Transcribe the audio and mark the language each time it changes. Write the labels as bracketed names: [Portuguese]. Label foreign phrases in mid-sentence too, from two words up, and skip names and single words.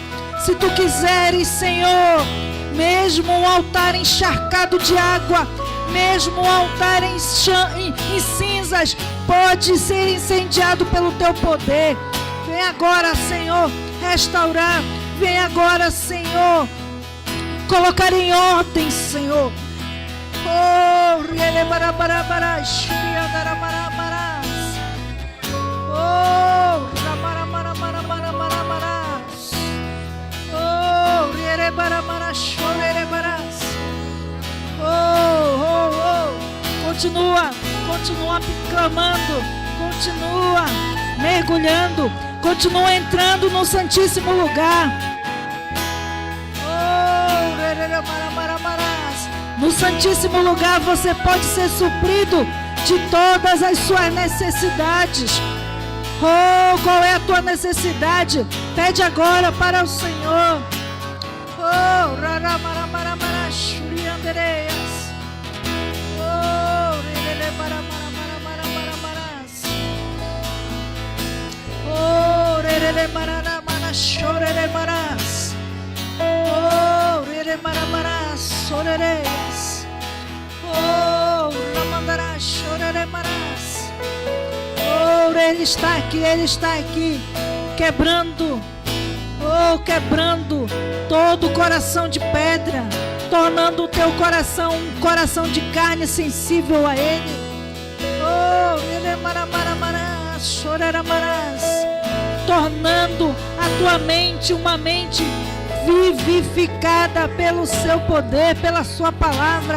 [Portuguese] Se tu quiseres, Senhor, mesmo um altar encharcado de água, mesmo um altar em cinzas, pode ser incendiado pelo teu poder. Vem agora, Senhor, restaurar. Vem agora, Senhor, colocar em ordem, Senhor. Oh, rielebarabarabarashuriandaramarás. Oh, ramaramaramaramaramarás. Oh, rierebaramarashorerebarás. Oh. Continua clamando, continua mergulhando, continua entrando no Santíssimo Lugar. Oh, rierebaramaramaras. No Santíssimo Lugar você pode ser suprido de todas as suas necessidades. Oh, qual é a tua necessidade? Pede agora para o Senhor. Oh, raramaramaramaras. Oh, rerelemaramaramaramaramaras. Oh, rerelemaramaras. Oh, rerelemaramaras, sorereias. Oh, ramandarás, choreremarás. Oh, Ele está aqui, Ele está aqui. quebrando todo coração de pedra, tornando o teu coração um coração de carne sensível a Ele. Tornando a tua mente uma mente vivificada pelo seu poder, pela sua palavra.